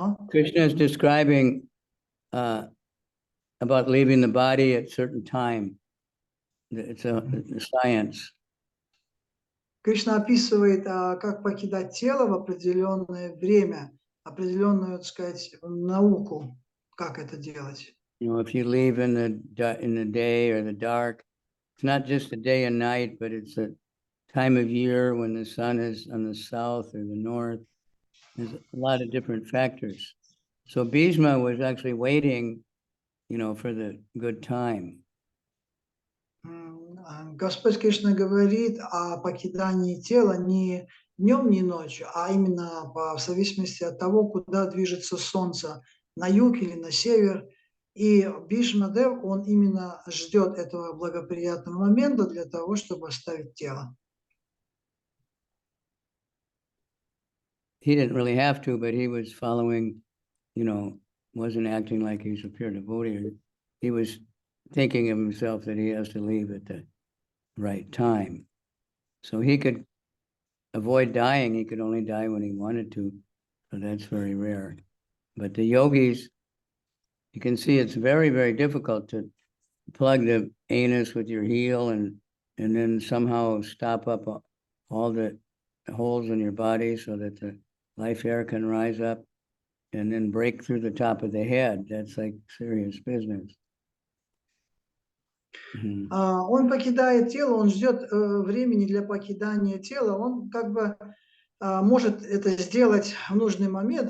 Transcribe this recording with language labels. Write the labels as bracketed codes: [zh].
[en] Krishna is describing about leaving the body at certain time. It's a science. [ru] Кришна описывает, как покидать тело в определенное время, определенную, так сказать, науку, как это делать. [en] If you leave in the day or the dark, it's not just a day and night, but it's a time of year when the sun is on the south or the north. There's a lot of different factors. So Bhishma was actually waiting, for the good time. [ru] Господь Кришна говорит о покидании тела не днем, не ночью, а именно в зависимости от того, куда движется солнце, на юг или на север. И Бхишма-дев, он именно ждет этого благоприятного момента для того, чтобы оставить тело. [en] He didn't really have to, but he was following, wasn't acting like he's a pure devotee. He was thinking of himself that he has to leave at the right time. So he could avoid dying. He could only die when he wanted to. So that's very rare. But the yogis, you can see it's very, very difficult to plug the anus with your heel and then somehow stop up all the holes in your body so that the life air can rise up and then break through the top of the head. That's like serious business. [ru] Он покидает тело, он ждет времени для покидания тела, он как бы может это сделать в нужный момент.